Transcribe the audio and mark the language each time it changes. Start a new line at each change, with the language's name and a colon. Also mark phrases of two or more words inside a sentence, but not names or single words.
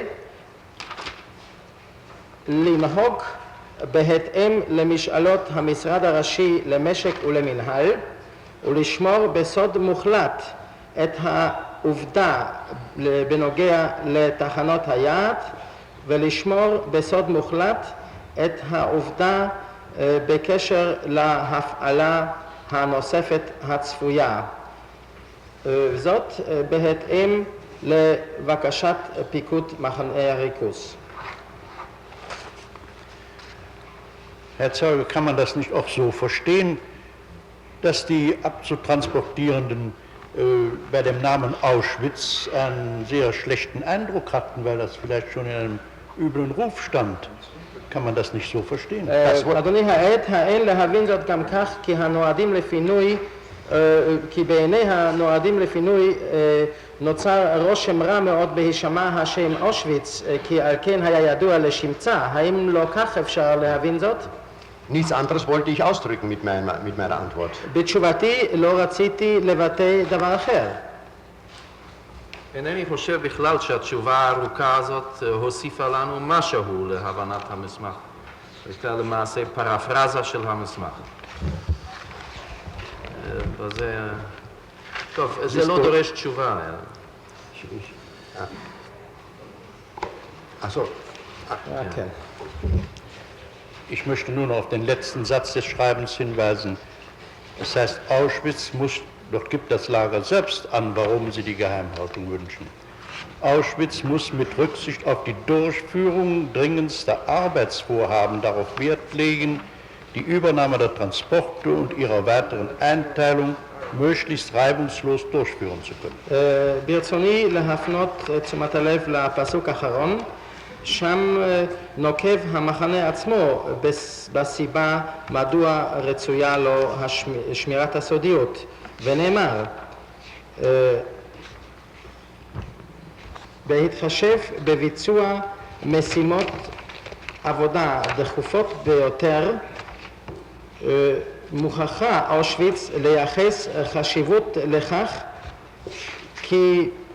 Hebrew: לנהוג בהתאם למשאלות המשרד הראשי למשק ולמנהל ולשמור בסוד מוחלט את העובדה בנוגע לתחנות היעד ולשמור בסוד מוחלט את העובדה בקשר להפעלה הנוספת הצפויה. זאת בהתאם לבקשת פיקוד מחנה הריכוז.
German: Herr Zeuge, kann man das nicht auch so verstehen, dass die Abzutransportierenden bei dem Namen Auschwitz einen sehr schlechten Eindruck hatten, weil das vielleicht schon in einem üblen Ruf stand? Kann man das nicht so verstehen?
Hebrew: אדוני העד, האין להבין זאת גם כך כי הנועדים לפינוי, כי בעיני הנועדים לפינוי נוצר רושם רע מאוד בהישמע השם אושוויץ, כי על כן היה ידוע לשמצה. האם לא כך אפשר להבין זאת?
German: Nichts anderes wollte ich ausdrücken mit meiner Antwort.
Hebrew: בתשובתי לא רציתי לבטא דבר אחר. אינני חושב בכלל שהתשובה הארוכה הזאת הוסיפה לנו משהו להבנת המסמך. הייתה למעשה פרפרזה של המסמך. וזה... טוב, זה לא דורש תשובה. Okay.
German: Ich möchte nun auf den letzten Satz des Schreibens hinweisen. Es heißt, dort gibt das Lager selbst an, warum sie die Geheimhaltung wünschen. Auschwitz muss mit Rücksicht auf die Durchführung dringendster Arbeitsvorhaben darauf Wert legen, die Übernahme der Transporte und ihrer weiteren Einteilung möglichst reibungslos durchführen zu können.
Hebrew: ברצוני להפנות את תשומת הלב לפסוק האחרון, שם נוקב המחנה עצמו בסיבה מדוע רצויה לו שמירת הסודיות, ונאמר בהתחשב בביצוע משימות עבודה דחופות ביותר, מוכרחה אושוויץ לייחס חשיבות לכך כי